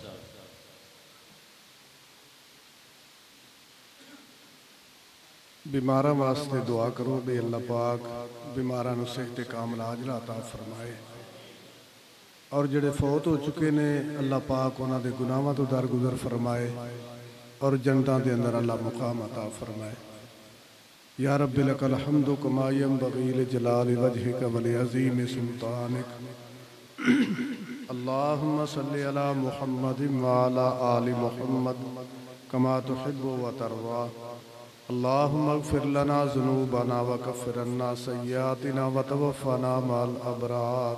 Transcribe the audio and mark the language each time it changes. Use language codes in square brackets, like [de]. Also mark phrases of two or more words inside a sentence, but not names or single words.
[pa] بیماراں واسطے دعا کرو بھی اللہ پاک بیماراں نوں صحت کاملہ عاجلہ عطا فرمائے اور جیہڑے فوت ہو چکے نے اللہ پاک انہاں دے گناہاں توں درگزر فرمائے اور جنتاں دے اندر اللہ مقام عطا فرمائے. [ar] يا ربي لك الحمد كما ينبغي لجلال وجهك و لعظيم سلطانك. اللهم صل على محمد و على آل محمد كما تحب و ترضى. اللهم اغفر لنا ذنوبنا و كفر عنا سيئاتنا و توفنا مع الأبرار.